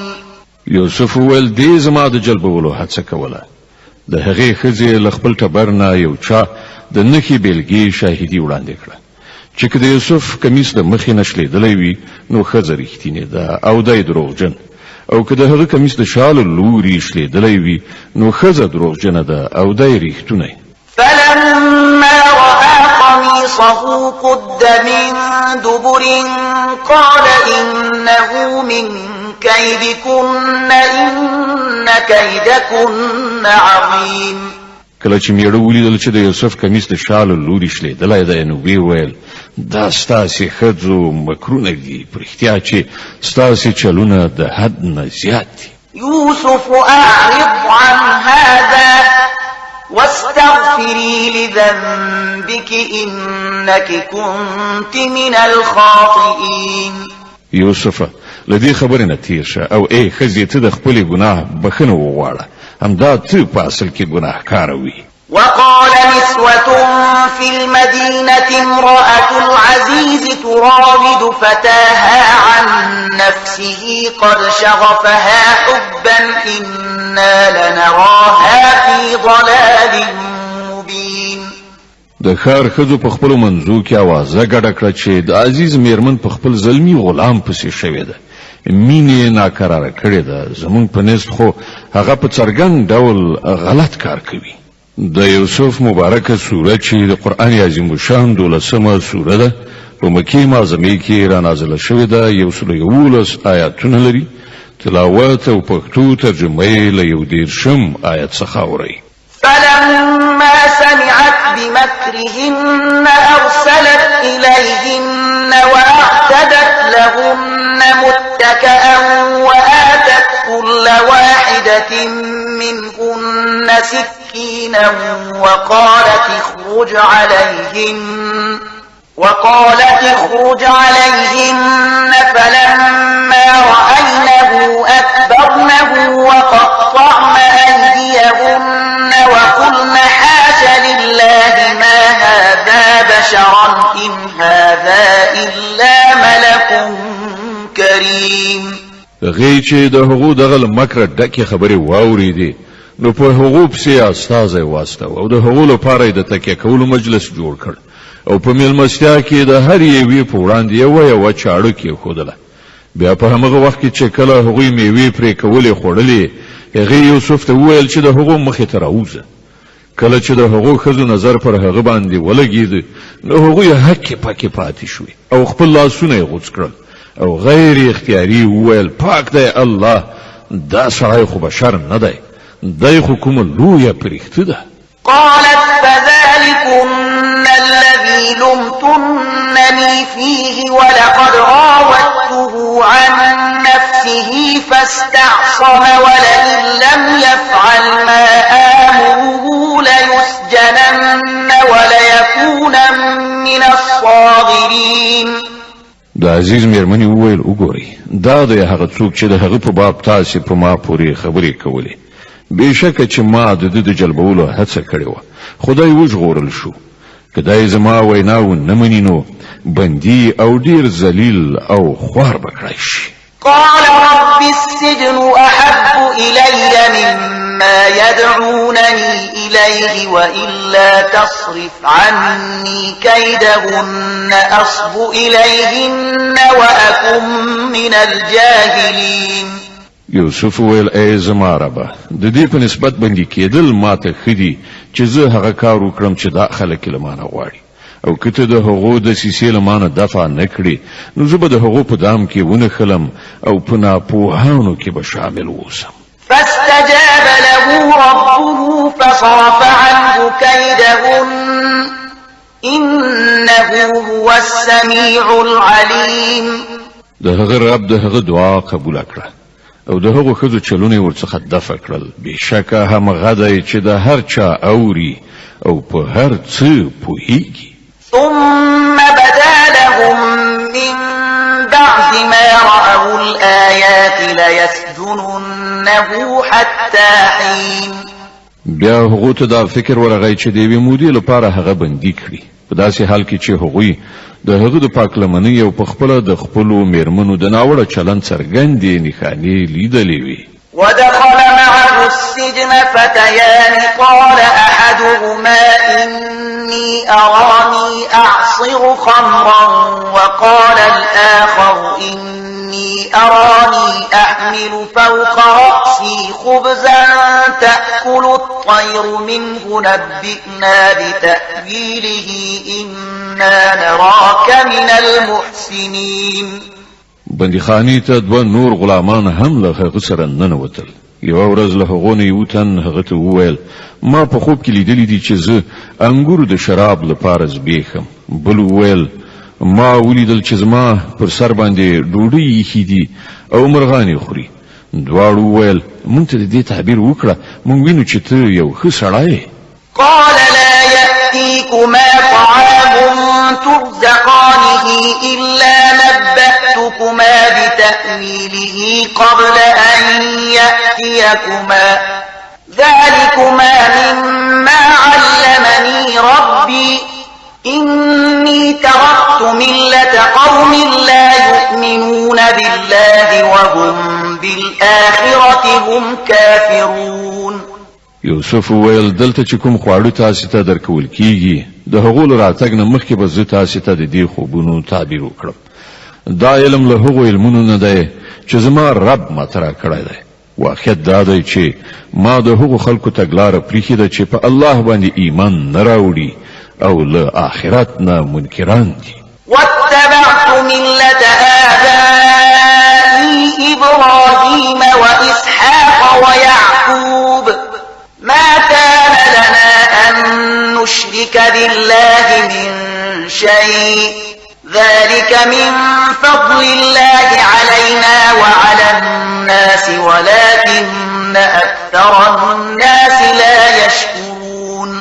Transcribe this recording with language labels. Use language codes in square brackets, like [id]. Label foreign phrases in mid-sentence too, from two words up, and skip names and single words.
[ps] یوسف وویل دې زما د جلبولو هڅه کوله. د هغې ښځې له خپل ټبر نه یو چا د نښې بیلګې شاهدي وړاندې کړه چې که د یوسف کمیس د مخې نه شلېدلی وي نو ښځه رښتینې ده او دی دروغجن، او که د هغه کمیس د شا له لوري شلېدلی وي نو ښځه دروغجنه ده او دی رښتونی. [ar] فلما رأى قميصه قد من دبر قال إنه من كيدكن إن كيدكن عظيم. [ps] کله چې میړه ولیدل چې د یوسف کمیس د شا له لوري شلېدلی دی نو ویې ویل دا ستاسې ښځو مکرونه دي، په رښتیا چې ستاسې چلونه د حد نه زیات دي. [ar] يوسف أعرض عن هذا واستغفري لذنبك إنك كنت من الخاطئين. [ps] یوسفه له دې خبرې نه تیر شه او ای ښځې ته د خپلې ګناه بخښنه وغواړه، همدا ته په اصل کې ګناهکاره وي. [ar] وقال نسوة في المدينة امرأة العزيز تراود فتاها عن نفسه قد شغفها حبا إنا لنراها في ضلال مبين. [ps] د ښار ښځو په خپلو منځو کې اوازه ګډه کړه چې د عزیز میرمن په خپل ظلمي غلام پسې شوې ده، مینې ناکراره کړې ده، زمونږ په نسب خو هغه په څرګند ډول غلط کار کوي. د یوسف مبارکه سوره چې د قرآن عظیم الشان 12مه سوره ده په مکې معظمې کې را نازله شوې ده، 111 آیاتونه لري. تلاوت او پښتو ترجمه یې له 11 آیت څخه اورئ. [ar] فلما سمعت بمكرهن أرسلت إليهن وأعتدت لهن متكئا وآتت كل واحدة منهن سكينا وقالت اخرج عليهن فلما رأينه أكبرنه وقطعن أيديهن وقلن حاش لله ما هذا بشرا إن هذا إلا ملك كريم. [ps] غی چې د هغو دغه مکر ډکې خبرې واورېدې نو په هغو پسې استازی واستو او د هغو لپاره د تکیه کولو مجلس جوړ کړ او په میلمستیا کې د هر یوې په وړاندې یوه چاړه کېښودله. بیا په همغه وخت کې چې کله هغوی میوې پرې کولې خوړلې هغې یوسف ته وویل چې د هغو مخې ته راوځه. کله چې د هغو ښځو نظر پر هغه باندې ولګېد نو هغوی هکې پکې پاتې شوې او خپل لاسونه یې غوڅ کړل او غیر اختیاري وویل پاک دی الله، دا سړی خو بشر نه دی، دی خو کومه لویه پرښته ده. [ar] قالت فذلكن الذي لمتنني فيه ولقد راودته عن نفسه فاستعصم ولئن لم يفعل ما آمره ليسجنن وليكونن من الصاغرين. [ps] د عزیز میرمنې وویل وګورئ دا د هغه څوک چې د هغه په باب تاسې په ما پورې خبرې کولې، بېشکه چې ما د ده د جلبولو هڅه کړې وه، خدای وژغورل شو، کدای زما ویناو نه مني نو بندي او ډیر ذلیل او خوار بکړای شي. [ar] قال رب السجن أحب إلي مما يدعونني إليه وإلا تصرف عني كيدهن أصب إليهن وأكن من الجاهلين. [ps] یوسف ویل ای زما ربه د دې په نسبت باندې کېدل ماته خدي چې زه هغه کار وکړم چې دا خلک له مانه غواړي او کته د هغو د سیسې له مانه دفع نکړي نو زه به د هغو په دام کې ونه خلم او په ناپوهانو کې به شامل ووسم. [ar] فاستجاب له ربه فصرف عنه كيدهن إنه هو السميع العليم. [ps] د هغه رب د هغه دعا قبول کړه او د هغو ښځو چلونه ورڅخه دفع کړل. بېشکه همغه دی چې د هر چا اوري او په هر څه پوهیږي. [ar] ثم بدا لهم من بعد ما رأوا الآيات ليسجننه حتى حين. [ps] بیا هغه ته دا فکر ورغی چې د یوې مودې لپاره هغه بندي کړي په داسې حال کې چې هغوی د هغه د پاکلمنۍ او په خپله د خپلو میرمنو د ناوړه چلند څرګندې نښانې لیدلې وي. [ar] ودخل معه السجن فتيان قال أحدهما إني أراني أعصر خمرا وقال الآخر إني أراني أحمل فوق رأسي خبزا تأكل الطير منه نبئنا بتأويله إنا نراك من المحسنين. [ps] بندیخانی ته دوه نور غلامان هم له هغه سره ننوتل. یوه ورځ له هغو نه یو تن هغه ته وویل ما په خوب کې لیدلی دي چې زه انګور د شراب لپاره زبېښم. بل وویل ما ولیدل چې زما پر سر باندې ډوډۍ ایښي دي او مرغانې خوري. دواړو وویل مونږ ته د دې تعبیر وکړه مونږ وینو چې ته یو ښه سړی یې. [ar] قال لا يأتيكما طعام ترزقانه إلا نبأتكما بتأويله قبل أن يأتيكما ذلكما مما علمني ربي إني تركت ملة قوم لا يؤمنون بالله وهم بالآخرة هم كافرون. [ps] یوسف ویل دلته چې کوم خواړه تاسو ته درکول کیږي د هغو له راتګ نه مخکې به زه تاسو ته د دې خوبونو تعبیر وکړم. دا علم له هغو علمونو نه دی چې زما رب ماته راکړی دی. واقعیت دا دی چې ما د هغو خلکو تګلاره پریښې ده چې په الله باندې ایمان نه راوړي او له آخرت نه منکران دي. [ar] واتبعت ملة آبائي إبراهيم وإسحاق ويعقوب ما كان لنا أن نشرك بالله من شيء ذلك من فضل الله علينا وعلى الناس ولكن أكثر الناس لا يشكرون.